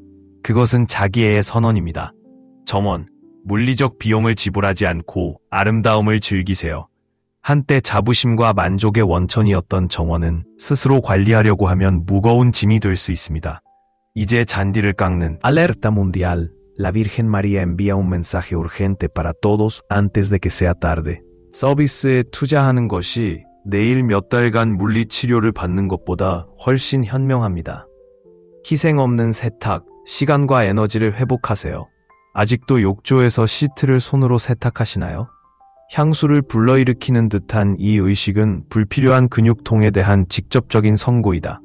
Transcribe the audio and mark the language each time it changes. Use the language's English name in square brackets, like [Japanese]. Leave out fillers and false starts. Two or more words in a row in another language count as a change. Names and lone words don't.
[Korean] 그것은 자기애의 선언입니다. 점원, 물리적 비용을 지불하지 않고 아름다움을 즐기세요. 한때 자부심과 만족의 원천이었던 정원은 스스로 관리하려고 하면 무거운 짐이 될 수 있습니다. 이제 잔디를 깎는 [Spanish] Alerta mundial. La Virgen María envía un mensaje urgente para todos antes de que sea tarde. [Korean] 서비스에 투자하는 것이 내일 몇 달간 물리치료를 받는 것보다 훨씬 현명합니다. 희생 없는 세탁, 시간과 에너지를 회복하세요. 아직도 욕조에서 시트를 손으로 세탁하시나요? 향수를 불러일으키는 듯한 이 의식은 불필요한 근육통에 대한 직접적인 선고이다.